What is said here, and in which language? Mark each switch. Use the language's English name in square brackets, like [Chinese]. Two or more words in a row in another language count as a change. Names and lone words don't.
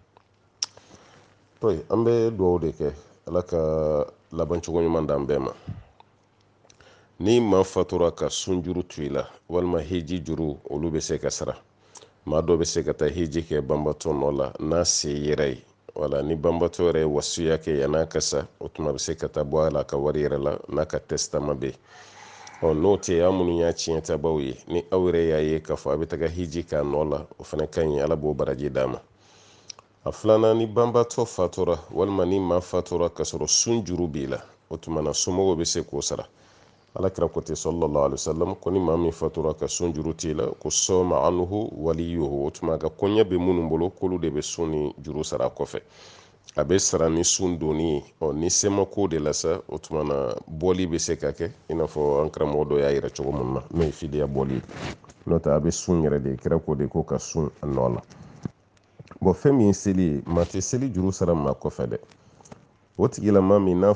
[Bambara] an bɛ dugawu de kɛ ala ka laban cogo ɲuman d'an bɛɛ ma ni maa fatura ka sun juru to i la walima hiji juru olu bɛ se ka sara maa dɔ bɛ se ka taa hiji kɛ banbatɔ nɔ la n'a se yɛrɛ ye wala ni banbatɔ yɛrɛ ye wasiya kɛ yan'a ka sa o tuma bɛ se ka taa bɔ a la ka wari yɛrɛ la n'a ka testament bɛ yen n'o tɛ an minnu y'a tiɲɛ tabaw ye ni aw yɛrɛ y'a ye k'a fɔ a bɛ taga hiji k'a nɔ la o fana ka ɲi ala b'o baraji d'a ma a filanan ni banbatɔ fatura walima ni maa fatura ka sɔrɔ sun juru b'i la o tuma na somɔgɔw bɛ se k'o sara alakira ko ten [Arabic] صلى الله عليه وسلم [Bambara] ko ni maa min fatura ka sun juru t'i la ko [Arabic] صام عنه وليه [Bambara] o tuma ka kɔɲɛ bɛ minnu bolo k'olu de bɛ sun ni juru sara kɔfɛ a bɛ sara ni sun donni ye ni se ma ko de la sa o tuma na bɔli bɛ se ka kɛ i n'a fɔ an karamɔgɔ dɔ y'a yira cogo min na n'o ye fidiya bɔli ye n'o tɛ a bɛ sun yɛrɛ de kira ko de ko ka sun a nɔ la bon fɛn min ye seli ye maa tɛ seli juru sara maa kɔfɛ dɛ o tigilama min n'a